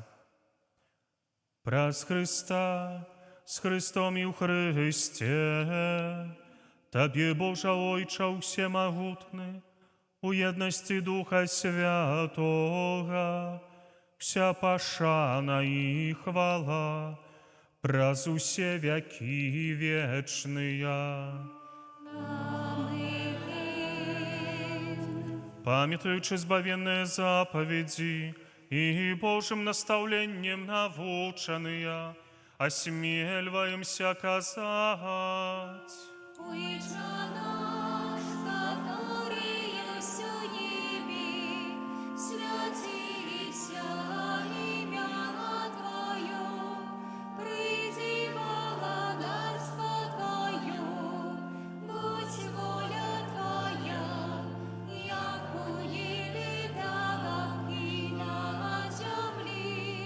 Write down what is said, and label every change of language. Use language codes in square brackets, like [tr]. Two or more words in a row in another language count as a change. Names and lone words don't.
[be] Праз Хрыста, з Хрыстом і ў Хрысце, Табе, Божа Ойча усемагутны, у еднасці Духа Святога, вся пашана і хвала праз усе вякі вечныя. Памятаючы збавенныя запаведзі і Божым настаўленнем навучаныя, асмельваемся казаць: [ru] Отче наш, который есть в небе, святися имя Твое, приди благодарство Твое, будь воля Твоя, яко небе, так и на земле.